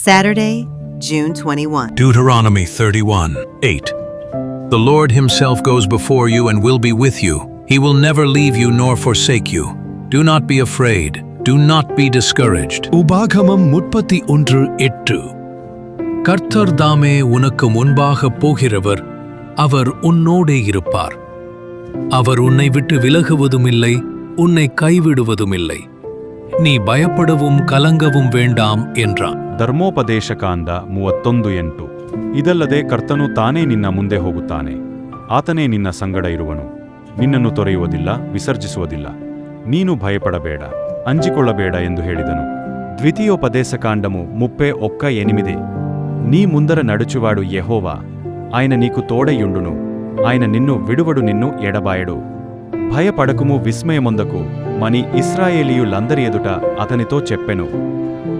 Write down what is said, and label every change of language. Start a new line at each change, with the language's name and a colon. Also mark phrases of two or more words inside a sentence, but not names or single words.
English: Saturday, June 21. Deuteronomy 31:8. The Lord himself goes before you and will be with you. He will never leave you nor forsake you. Do not be afraid. Do not be discouraged.
Tamil: உபாகமம் 31:8. கர்த்தர் தாமே உனக்கு முன்பாக போகிறவர், அவர் உன்னோடே இருப்பார். அவர் உன்னை விட்டு விலகுவதுமில்லை, உன்னை கைவிடுவதுமில்லை. நீ பயப்படவும் கலங்கவும் வேண்டாம் என்றான்.
Kannada: ಧರ್ಮೋಪದೇಶಕಾಂಡ 31:8. ಇದಲ್ಲದೆ ಕರ್ತನು ತಾನೇ ನಿನ್ನ ಮುಂದೆ ಹೋಗುತ್ತಾನೆ. ಆತನೇ ನಿನ್ನ ಸಂಗಡ ಇರುವನು. ನಿನ್ನನ್ನು ತೊರೆಯುವುದಿಲ್ಲ, ವಿಸರ್ಜಿಸುವುದಿಲ್ಲ. ನೀನು ಭಯಪಡಬೇಡ, ಅಂಜಿಕೊಳ್ಳಬೇಡ ಎಂದು ಹೇಳಿದನು.
Telugu: ద్వితీయోపదేశకాండము 31:8. నీ ముందర నడుచువాడు యెహోవా, ఆయన నీకు తోడయుండును. ఆయన నిన్ను విడువడు, నిన్ను ఎడబాయడు. భయపడకుము, విస్మయమొందకు మని ఇశ్రాయేలీయులందరి ఎదుట అతనితో చెప్పెను.